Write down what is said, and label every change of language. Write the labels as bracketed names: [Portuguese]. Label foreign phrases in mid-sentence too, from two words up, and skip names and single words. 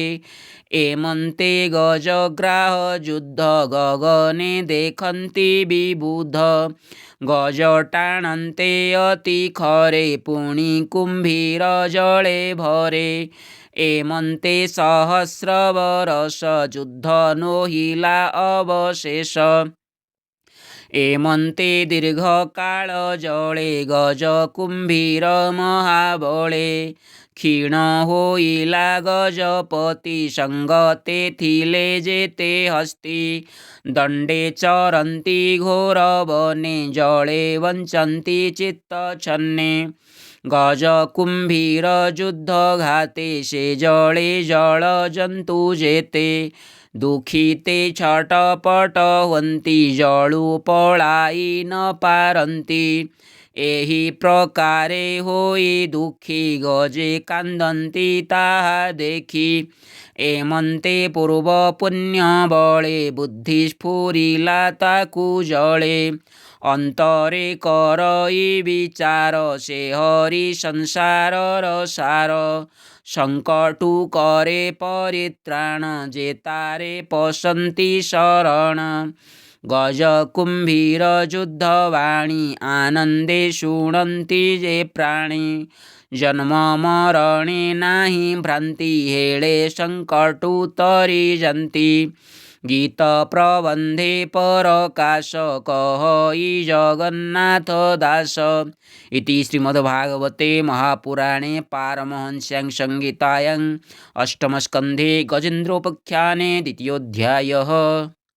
[Odia] ଏମନ୍ତେ ଗଜଗ୍ରାହ ଯୁଦ୍ଧ ଗଗନେ ଦେଖନ୍ତି ବିବୁଧ। ଗଜ ଟାଣନ୍ତେ ଅତି ଖରେ ପୁଣି କୁମ୍ଭୀର ଜଳେ ଭରେ। ଏମନ୍ତେ ସହସ୍ର ବରଷ ଯୁଦ୍ଧ ନୋହିଲା ଅବଶେଷ। ଏମନ୍ତେ ଦୀର୍ଘକାଳ ଜଳେ ଗଜ କୁମ୍ଭୀର ମହାବଳେ କ୍ଷୀଣ ହୋଇଲା ଗଜପତି ସଙ୍ଗତେ ଥିଲେ ଯେତେ ହସ୍ତୀ ଦଣ୍ଡେ ଚରନ୍ତି ଘୋର ବନେ ଜଳେ ବଞ୍ଚନ୍ତି ଚିତ୍ତ ଛନ୍ନେ ଗଜ କୁମ୍ଭୀର ଯୁଦ୍ଧ ଘାତେ ସେ ଜଳେ ଜଳ ଜନ୍ତୁ ଯେତେ ଦୁଃଖିତେ ଛଟପଟ ହୁଅନ୍ତି ଜଳୁ ପଳାଇ ନ ପାରନ୍ତି ଏହି ପ୍ରକାରେ ହୋଇ ଦୁଃଖୀ ଗଜେ କାନ୍ଦନ୍ତି ତାହା ଦେଖି ଏମନ୍ତେ ପୂର୍ବ ପୁଣ୍ୟ ବଳେ ବୁଦ୍ଧି ସ୍ଫୁରିଲା ତାକୁ ଜଳେ ଅନ୍ତରେ କରଇ ବିଚାର ସେ ହରି ସଂସାର ସାର ସଙ୍କଟୁ କରେ ପରିତ୍ରାଣ ଯେତାରେ ପଶନ୍ତି ଶରଣ ଗଜ କୁମ୍ଭୀର ଯୁଦ୍ଧବାଣୀ ଆନନ୍ଦେ ଶୁଣନ୍ତି ଯେ ପ୍ରାଣୀ ଜନ୍ମ ମରଣେ ନାହିଁ ଭ୍ରାନ୍ତି ହେଳେ ସଙ୍କଟୁ ତରିଯାନ୍ତି ଗୀତ ପ୍ରବନ୍ଧେ ପରକାଶ କହଇ ଜଗନ୍ନାଥ ଦାସ [Sanskrit] इति श्रीमद्भागवते महापुराणे पारमहंस्यां संहितायां अष्टमस्कन्धे गजेन्द्रोपाख्याने द्वितीयोऽध्यायः।